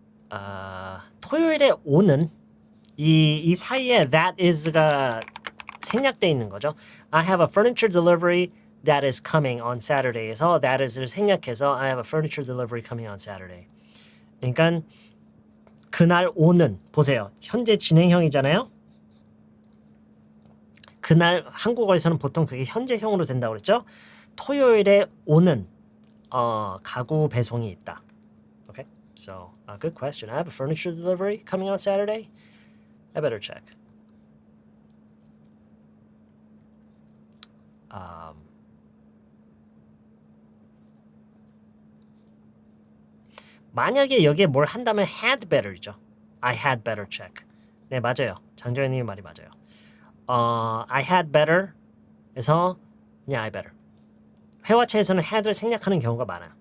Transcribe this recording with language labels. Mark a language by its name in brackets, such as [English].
[English] Yep. [Korean] 토요일에 오는 이 사이에 that is가 생략돼 있는 거죠. [English] I have a furniture delivery that is coming on Saturday에서 that is를 생략해서 I have a furniture delivery coming on Saturday. [Korean] 그러니까 그날 오는, 보세요. 현재 진행형이잖아요. 그날 한국어에서는 보통 그게 현재형으로 된다고 그랬죠. 토요일에 오는 가구 배송이 있다. [English] Okay? So, good question. I have a furniture delivery coming on Saturday. I better check. [Korean] 만약에 여기에 뭘 한다면 had better이죠. [English] I had better check. [Korean] 네, 맞아요. 장정현님의 말이 맞아요. [English] I had better에서 그냥 I better. [Korean] 회화체에서는 had를 생략하는 경우가 많아요.